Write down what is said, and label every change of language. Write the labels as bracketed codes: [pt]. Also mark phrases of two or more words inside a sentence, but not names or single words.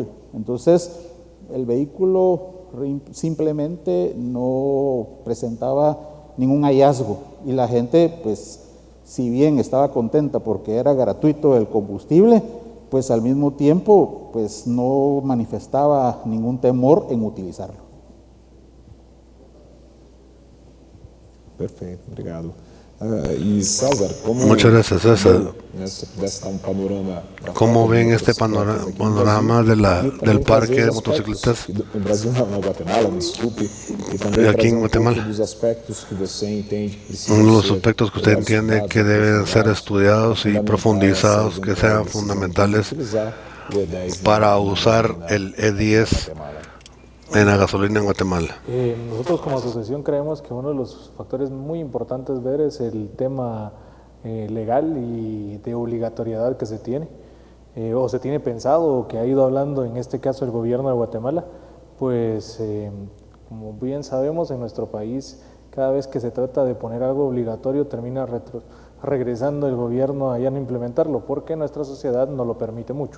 [es] Entonces el vehículo simplemente no presentaba ningún hallazgo y la gente, pues si bien estaba contenta porque era gratuito el combustible, pues al mismo tiempo pues no manifestaba ningún temor en utilizarlo. [pt] Perfeito, obrigado. E César, como [es] Muchas gracias, César. [pt] Pudesse dar un panorama. [es] ¿Cómo ven este panorama del parque de motocicletas? En Brasil, no, Guatemala, [pt] me desculpe. [es] Y aquí en Guatemala. Los aspectos [pt] que você entende [es] Uno de los aspectos que usted entiende que deben ser estudiados y profundizados, que sean fundamentales para usar el E10 en la gasolina en Guatemala. Nosotros como asociación creemos que uno de los factores muy importantes ver es el tema legal y de obligatoriedad que se tiene, o se tiene pensado, o que ha ido hablando en este caso el gobierno de Guatemala, pues como bien sabemos en nuestro país cada vez que se trata de poner algo obligatorio termina regresando el gobierno a ya no implementarlo porque nuestra sociedad no lo permite mucho.